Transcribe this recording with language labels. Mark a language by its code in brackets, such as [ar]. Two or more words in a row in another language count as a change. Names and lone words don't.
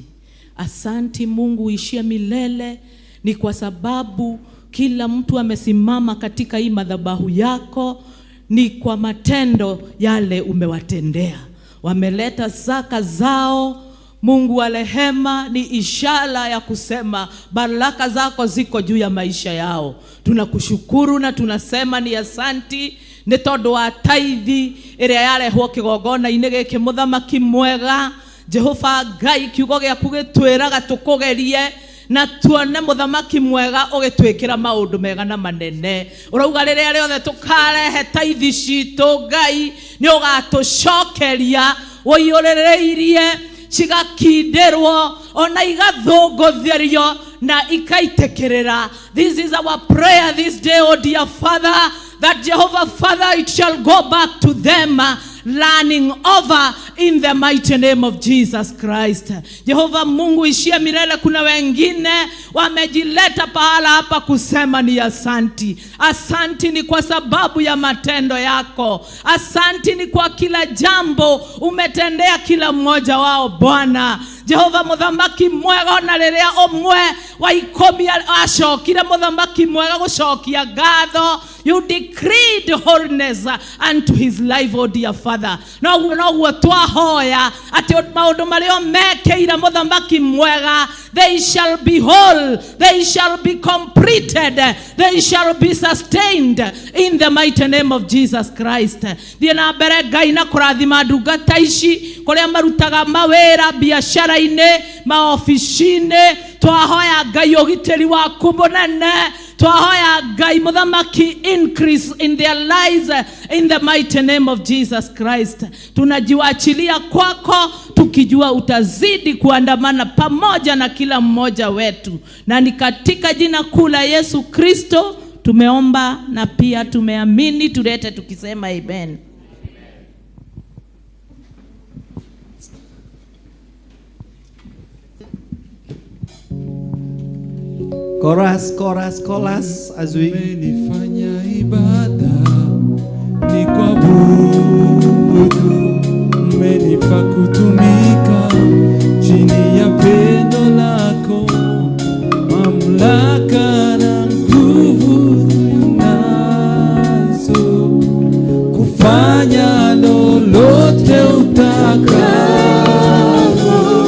[sw] Asanti Mungu uishie milele, ni kwa sababu kila mtu amesimama katika hii madhabahu yako, ni kwa matendo yale umewatendea. Wameleta zaka zao, Mungu wa rehema, ni ishara ya kusema baraka zako ziko juu ya maisha yao. Tunakushukuru na tunasema ni asanti [ki] nĩ tondũ wa taithi ĩrĩa yarehwo kĩgongona-inĩ gĩkĩ mũthamaki mwega. Jehova Ngai, kiugo gĩaku gĩtwĩraga tũkũgerie na tuone mũthamaki mwega ũgĩtwĩkĩra maũndũ mega na manene. Ũrauga rĩrĩa rĩothe tũkarehe taithi citũ Ngai nĩ ũgatũcokeria ũiyũrĩrĩirie cigakinderwo ona igathũngũtherio na ikaitĩkĩrĩra. [en] This is our prayer this day, oh dear Father, that Jehovah Father, it shall go back to them running over in the mighty name of Jesus Christ. [sw] Jehova Mungu ishie milele. Kuna wengine wamejileta pahala hapa kusema ni asanti. Asanti ni kwa sababu ya matendo yako. Asanti ni kwa kila jambo umetendea kila mmoja wao Bwana. [ki] Jehova muthamaki mwega, na rĩrĩa omwe wa 10 acokire muthamaki mwega gucokia ngatho [en] you decreed holiness unto his life, oh dear Father. [ki] No twahoya ati maundu mario mekeira muthamaki mwega, [en] they shall be whole, they shall be completed, they shall be sustained in the mighty name of Jesus Christ. [ki] Thie na mbere Ngai na kurathima ndungata ici kuria marutaga mawira biashara-ine, maofici-ine. Twahoya Ngai ugitiri waku munene, twahoya Ngai muthamaki [en] increase in their lives in the mighty name of Jesus Christ. [sw] Tunajiwachilia kwako tukijua utazidi kuandamana pamoja na kila mmoja wetu, na ni katika jina kuu la Yesu Kristo tumeomba na pia tumeamini. Tulete tukisema amen. [en] Chorus as we [sw] umenifanya ibada ni kuabudu, umenipa kutumika chini ya pendo lako, mamlaka na nguvu nazo, kufanya lolote utakalo,